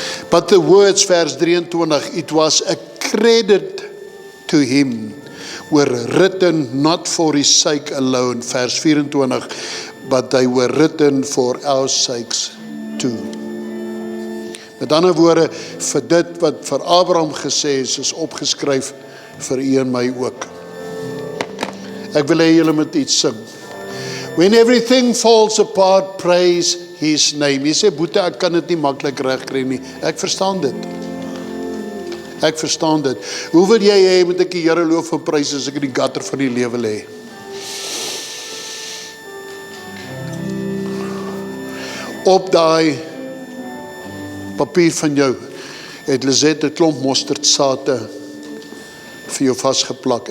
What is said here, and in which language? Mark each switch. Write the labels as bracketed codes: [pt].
[en] But the words, vers 23, it was a credit to him, were written not for his sake alone, vers 24, but they were written for our sakes too. [af] Met ander woorde, vir dit wat vir Abraham gesê is opgeskryf vir u en my ook. Ek wil hê julle moet iets sing. [en] When everything falls apart, praise his name. [af] Jy sê, Boete, ek kan dit nie maklik regkry nie. Ek verstaan dit. Ek verstaan dit. Hoe wil jy hê, moet ek die Here loof en prys as ek in die gutter van die lewe lê? Op daai papier van jou het Lizette 'n klomp mosterdsate vir jou vasgeplak.